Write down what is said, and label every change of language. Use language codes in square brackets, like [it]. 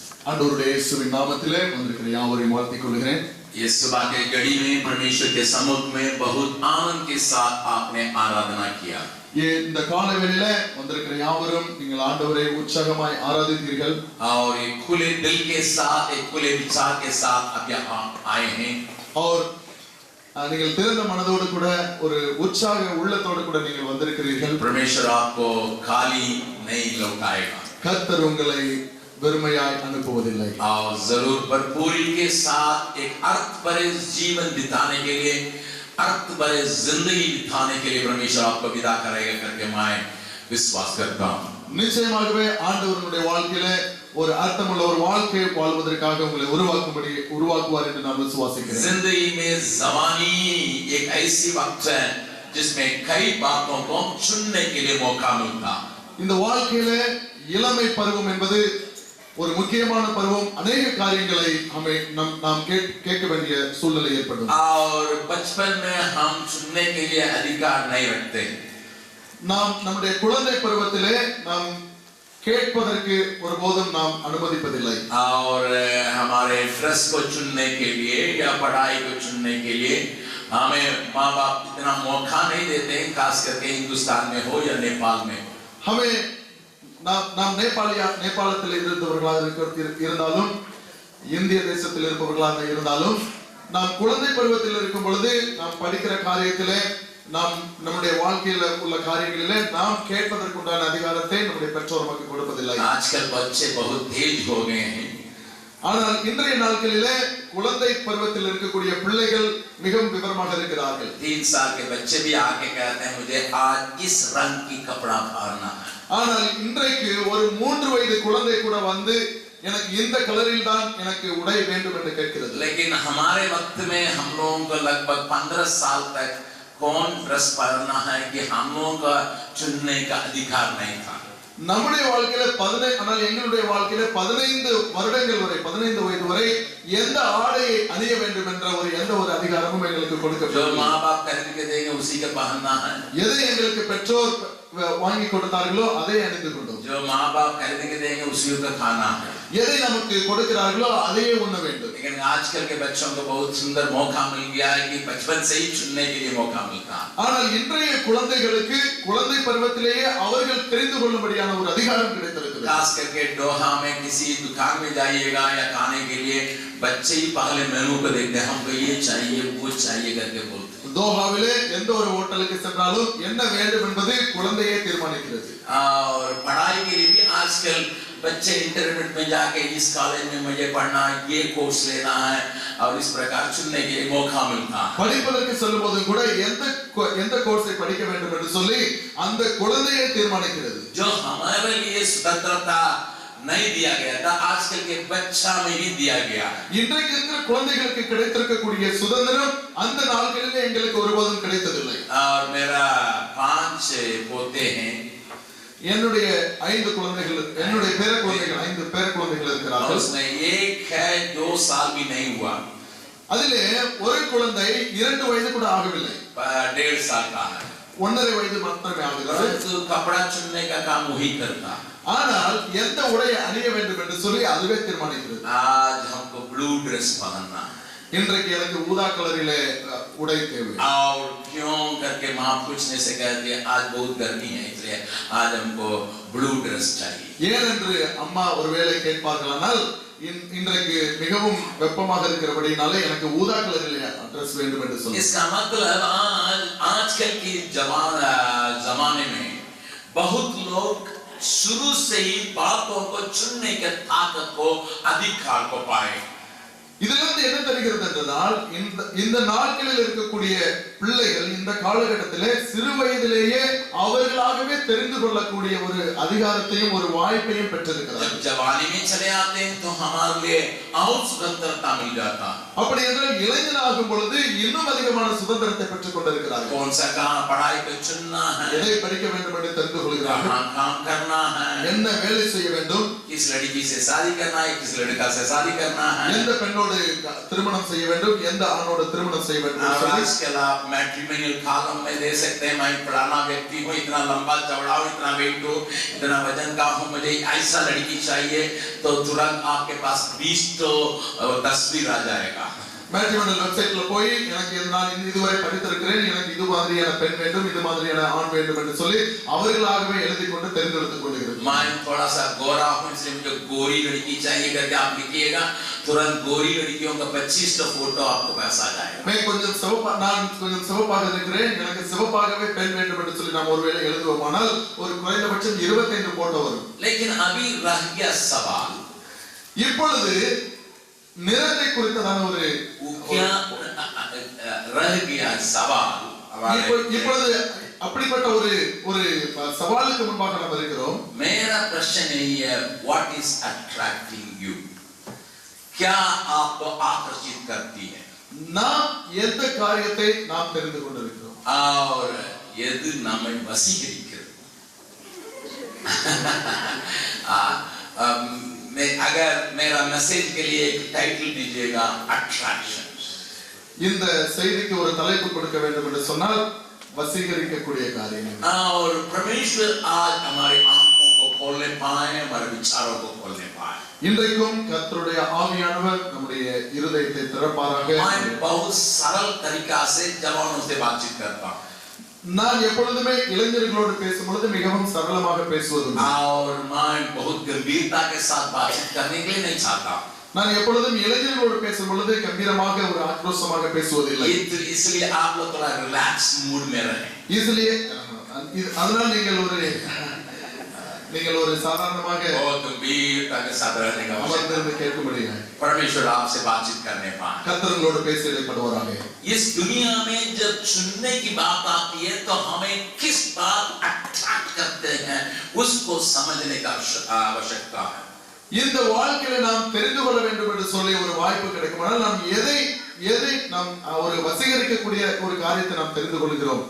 [ta] ஆண்டவருடைய இயேசுவின் நாமத்திலே வந்திருக்கிற யாவரையும் வாழ்த்திக் கொள்கிறேன். [hi] ये सुबह के घड़ी में परमेश्वर के सम्मुख में बहुत आनंद के साथ आपने आराधना किया। [ta] இந்த காலைவேளையில வந்திருக்கிற யாவரும் நீங்கள் ஆண்டவரை உற்சாகமாய் ஆராதித்தீர்கள். [hi] और एक खुले दिल के साथ, एक खुले विचार के साथ आप यहाँ आए हैं। और [ta] நீங்கள் திறந்த மனதோடு கூட ஒரு உற்சாக உள்ளத்தோடு கூட நீங்கள் வந்திருக்கிறீர்கள். [hi] परमेश्वर आपको खाली नहीं लौटाएगा। [ta] கர்த்தர் உங்களை வெறுமையாய் அனுப்புவதில்லை. [hi] और जरूर भरपूरी के साथ एक अर्थ भरे जीवन बिताने के लिए, अर्थ भरे जिंदगी बिताने के लिए परमेश्वर आपको विदा करेगा करके मैं विश्वास करता हूं। [ta] நிச்சயமாகவே ஆண்டவருடைய வாழ்க்கையிலே ஒரு அர்த்தமுள்ள ஒரு வாழ்க்கை வாழ்வதற்காக உங்களை உருவாக்குவார் என்று நான் விசுவாசிக்கிறேன். [hi] जिंदगी में जवानी एक ऐसी वक्त है जिसमें कई बातों को चुनने के लिए मौका मिलता। [ta] இந்த வாழ்க்கையிலே இளமை பருவம் என்பது ஒரு முக்கியமான பருவம். [hi] अनेक [ta] காரியங்களை நாம் கேட்க வேண்டிய சூழ்நிலை ஏற்படும். [hi] और बचपन में हम चुनने के लिए अधिकार नहीं रखते। [ta] நாம் நம்முடைய குழந்தை பருவத்திலே நாம் கேட்பதற்கு ஒருபோதும் நாம் அனுமதிப்பதில்லை. [hi] और हमारे ड्रेस को चुनने के लिए या पढ़ाई को चुनने के लिए हमें माँ बाप इतना मौका नहीं देते, खास करके हिंदुस्तान में हो या नेपाल में। हमें [ta] நாம் நேபாளத்தில் இருந்தவர்களாக இருந்தாலும் இந்திய தேசத்தில் இருப்பவர்களாக இருந்தாலும் நாம் குழந்தை பருவத்தில் இருக்கும் பொழுது நாம் படிக்கிற காரியத்திலே நாம் நம்முடைய வாழ்க்கையில உள்ள காரியங்களிலே நாம் கேட்பதற்குண்டான அதிகாரத்தை நம்முடைய பெற்றோர் நமக்கு கொடுப்பதில்லை. [hi] आजकल बच्चे बहुत तेज हो गए हैं। [ta] ஆனால் இன்றைய நாட்களிலே குழந்தை பருவத்தில் இருக்கக்கூடிய பிள்ளைகள் மிகவும் விவரமாக இருக்கிறார்கள். [hi] 3 साल के बच्चे भी आके कहते हैं मुझे आज इस रंग की कपड़ा पहनना है। [ta] ஆனால் இன்றைக்கு ஒரு 3 வயது குழந்தை கூட வந்து எனக்கு இந்த கலரில் தான் எனக்கு உடை வேண்டும் என்று கேட்கிறது. [hi] लेकिन हमारे वक्त में हम लोगों को लगभग 15 साल तक कौन ड्रेस पहनना है कि हम लोगों का चुनने का अधिकार नहीं था। [ta] நம்முடைய வாழ்க்கையில ஆனால் எங்களுடைய வாழ்க்கையில 15 வருடங்கள் வரை 15 வயது வரை எந்த ஆடையை அணிய வேண்டும் என்ற எந்த ஒரு அதிகாரமும் எங்களுக்கு கொடுக்கப்படவில்லை. [hi] जो माँ बाप खरीद के देंगे उसी का पहनना है। [ta] எதை எங்களுக்கு பெற்றோர் வாங்கி கொடுத்தார்களோ அதை அணிந்து கொண்டோம். [hi] जो माँ बाप खरीद के देंगे उसी का खाना है। [ta] எதை நமக்கு கொடுக்கிறார்களோ அதையே உண்ண வேண்டும். [hi] लेकिन आजकल के बच्चों को बहुत सुंदर मौका मिल गया है कि बचपन से ही चुनने के लिए मौका मिलता है। [ta] ஆனால் இன்றைய குழந்தைகளுக்கு குழந்தை பருவத்திலேயே அவர்கள் தெரிந்து கொள்ளும்படியான ஒரு அதிகாரம் கிடைத்திருக்கிறது. [hi] खास करके डोहा में किसी दुकान में जाइएगा या खाने के लिए बच्चे ही पहले मेनू को देखते हैं, हमको ये चाहिए वो चाहिए करके बोलते हैं। [ta] தோஹாவிலே எந்த ஒரு ஹோட்டலுக்கு சென்றாலும் என்ன வேண்டும் என்பது குழந்தையே தீர்மானிக்கிறது. [hi] और पढ़ाई के लिए भी आजकल बच्चे इंटरनेट में जाके इस कॉलेज में मुझे पढ़ना है, ये कोर्स लेना है और इस प्रकार चुनने के लिए मौका मिलता है। [ta] படிப்பதற்கு சொல்லும்போது கூட எந்த கோர்ஸை படிக்க வேண்டும் என்று சொல்லி அந்த குழந்தையே தீர்மானிக்கிறது. [hi] जो हमारे लिए स्वतंत्रता नहीं दिया गया था, आजकल के बच्चा में ही दिया गया। [ta] இன்றைக்கு இருக்கிற குழந்தைகளுக்கு கிடைத்திருக்கக்கூடிய சுதந்திரம் அந்த நாட்களிலே எங்களுக்கு ஒருபோதும் கிடைத்ததில்லை. [hi] और मेरा 5 पोते हैं। [ta] என்னுடைய 5 குழந்தைகள், என்னுடைய பேர குழந்தைகள் 5 பேர குழந்தைகள் இருக்கிறார்கள். [hi] उसमें एक है 2 साल भी नहीं हुआ। [ta] அதிலே ஒரு குழந்தை 2 வயது கூட ஆகவில்லை, [hi] 1.5 साल का है। [ta] 1.5 வயது மட்டுமே ஆகிறது. [hi] तो कपड़ा चुनने का काम वही करता। [ta] ஆனால் எந்த உடையை அணிய வேண்டும் என்று சொல்லி அதுவே தீர்மானிக்கிறது. [hi] आज हमको ब्लू ड्रेस पहनना है। [ta] இன்றைக்கு எனக்கு ஊதா கலரிலே உடை தேவை. [hi] और क्यों करके माँ पूछने से कहती है आज बहुत गर्मी है इसलिए आज हमको ब्लू ड्रेस चाहिए। [ta] ஏன் என்று அம்மா ஒருவேளை கேட்பார்களானால் இன்றைக்கு மிகவும் வெப்பமாக இருக்கிறபடினாலே எனக்கு ஊதா கலரிலே ட்ரெஸ் வேண்டும் என்று சொல்லி. [hi] इसका मतलब आजकल की जमाने में बहुत लोग शुरू से ही बातों को चुनने के ताकत को, अधिकार को पाए। [ta] இதிலிருந்து என்ன தெரிகிறது என்றால் இந்த நாட்களில் இருக்கக்கூடிய பிள்ளைகள் இந்த காலகட்டத்திலே சிறு வயதிலேயே அவர்களாகவே தெரிந்து கொள்ளக்கூடிய ஒரு அதிகாரத்தையும் ஒரு வாய்ப்பையும் பெற்றிருக்கிறார்கள். [hi] जब जवानी में चले आते हैं तो हमारे लिए और स्वतंत्रता मिल जाता है. [ta] அப்படி என்றால் இளைஞனாகும் பொழுது இன்னும் அதிகமான சுதந்திரத்தை பெற்றுக் கொண்டிருக்கிறார்கள். [hi] कौन सा काम पढ़ाई को चुनना है, [ta] எதை படிக்க வேண்டும் என்று தெரிந்து கொள்கிறார்கள், [hi] कहाँ काम करना है, [ta] என்ன வேலை செய்ய வேண்டும், [hi] किस लड़की से शादी करना है, किस लड़का से शादी करना है. [ta] எந்த பெண்ணோடு திருமணம் செய்ய வேண்டும், எந்த ஆணோடு திருமணம் செய்ய வேண்டும். [hi] इसके अलावा मैट्रिमोनियल कॉलम में दे सकते हैं, मैं फलाना व्यक्ति हूँ, इतना लंबा चौड़ा हूँ, इतना वेट हूँ, इतना वजन का हूँ, मुझे ऐसा लड़की चाहिए, तो तुरंत आपके पास 20 तो तस्वीर आ जाएगा. [ta] மேட்ரிமோனியல் வெப்சைட்ல போய் எனக்கு நான் இதுவரை படித்திருக்கிறேன், எனக்கு இது மாதிரியான பெண் வேண்டும், இது மாதிரியான ஆண் வேண்டும் என்று சொல்லி அவர்களாகவே எழுதி கொண்டு தேர்ந்தெடுத்துக் கொள்கிறார்கள். [hi] मैं थोड़ा सा गोरा हूँ इसलिए मुझे गोरी लड़की चाहिए करके आप लिखिएगा, तुरंत गोरी लड़कियों का 25 फोटो आपको पास आ जाएगा. [ta] நான் கொஞ்சம் சிவப்பாக இருக்கிறேன், எனக்கு சிவப்பாகவே பெண் வேண்டும் என்று சொல்லி நாம் ஒருவேளை எழுதுவோமானால் ஒரு குறைந்தபட்சம் 25 போட்டோ வரும். [hi] लेकिन अभी रह गया सवाल, [ta] இப்பொழுது நிறத்தை குறித்ததான ஒரு [hi] क्या रह गया सवाल. [ta] இப்பொழுது அப்படிப்பட்ட ஒரு சவாலுக்கு முன்பாக நாம் இருக்கிறோம். [hi] मेरा प्रश्न यही है, [en] what is attracting you, [hi] क्या आपको आकर्षित करती है, [ta] நாம் எந்த காரியத்தை நாம் தெரிந்து கொண்டிருக்கிறோம், [hi] और यदि [ta] நம்மை வசீகரிக்கிறது. [hi] अगर मेरा मैसेज के लिए एक टाइटल दीजिएगा, अट्रैक्शन. [ta] இந்த செய்திக்கு ஒரு தலைப்பு கொடுக்க வேண்டும் என்று சொன்னால் வசீகரிக்கக்கூடிய காரியம். [hi] और परमेश्वर आज हमारे आंखों को खोलने पाए, हमारे विचारों को खोलने पाए. [ta] இன்றைக்கும் கர்த்தருடைய ஆவியானவர் நம்முடைய இருதயத்தை திறப்பாராக. [hi] मैं बहुत सरल तरीका से जवानों से बातचीत करता हूँ. [ta] நான் எப்பொழுதுமே இளைஞர்களோடு பேசும் பொழுது மிகவும் சரளமாக பேசுவதுண்டு. [hi] और मैं बहुत गंभीरता के साथ बातचीत करने के लिए नहीं चाहता. [ta] நான் எப்பொழுதும் இளைஞர்களோடு பேசும் பொழுது கம்பீரமாக ஒரு ஆக்ரோஷமாக பேசுவதில்லை. [hi] इसलिए आप लोग थोड़ा रिलैक्स मूड में रहें. इसलिए [ta] அதனால் நீங்கள் ஒரு சாதாரணமாக [hi] बहुत गंभीरता के साथ रहने का [ta] அமர்ந்திருந்து கேட்கும்படியாக [hi] परमेश्वर आपसे बातचीत करने पाए. [ta] கர்த்தர்களோடு பேச இடைப்படுவாராக. [hi] इस दुनिया में जब चुनने की बात आती है तो हमें किस बात अट्रैक्ट करते हैं उसको समझने का आवश्यकता है. [ta] இந்த வாழ்க்கையில நாம் தெரிந்து கொள்ள வேண்டும் என்று சொல்லி ஒரு வாய்ப்பு கிடைக்குமானால் நாம் எதை நாம் ஒரு வசீகரிக்கக்கூடிய ஒரு காரியத்தை நாம் தெரிந்து கொள்கிறோம்.